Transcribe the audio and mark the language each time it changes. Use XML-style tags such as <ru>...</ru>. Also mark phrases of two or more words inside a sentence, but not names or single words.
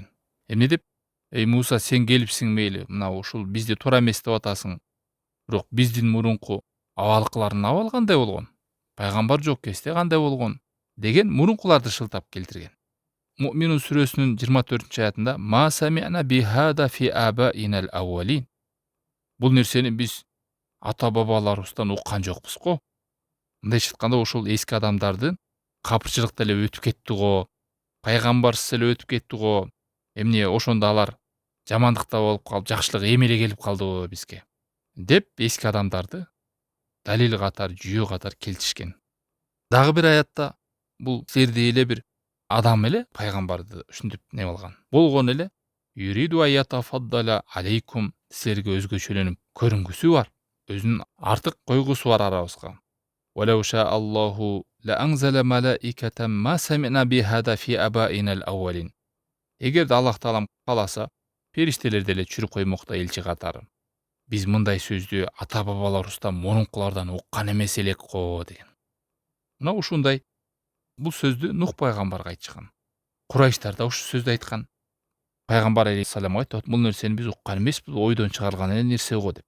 <ky>Эмне деп? Эй Муса, сен келипсиң мейли, мына ушул бизди туура эмес деп атасың. Бирок биздин мурунку абалкылардын абалы кандай болгон? Пайгамбар жок кезде кандай болгон? Деген мурункуларды шылтап келтирген. Муъминун сүрөсүнүн 24-аятында</ky> <ar>ما سمعنا بهذا في آبائنا الأولين.</ar> <ky>Бул нерсени биз ата бабаларыбыздан уккан жокпуз го. Мындайча айтканда, ошол эски адамдарды капырчылыкта эле өтүп кетти го, пайгамбарсыз эле өтүп кетти го. Эмне ошондо алар жамандыкта болуп калып, жакшылык эми эле келип калдыбы бизге деп эски адамдарды далил катары, жүйө катары келтиришкен. Дагы бир аятта бул силердей эле бир адам эле пайгамбарды ушинтип не болгон эле</ky> <ar>يريد أن يتفضل عليكم,</ar> <ky>силерге өзгөчөлөнүп көрүнгүсү бар, өзүнүн артык койгусу бар арабызга.</ky> <ar>ولو شاء الله لأنزل ملائكة ما سمعنا بهذا في آبائنا الأولين.</ar> <ky>Эгерде Аллах Таалам кааласа, периштелерди эле чүрүп коймокто элчи катары. Биз мындай сөздү ата бабаларыбыздан, мурункулардан уккан эмес элек го деген. Мына ушундай бул сөздү Нух пайгамбарга айтышкан. Курайштар да ушу сөздү айткан. Пайгамбар алейхиссаламга айтып, бул нерсени биз уккан эмеспиз, ойдон чыгарылган эле нерсе го деп.</ky>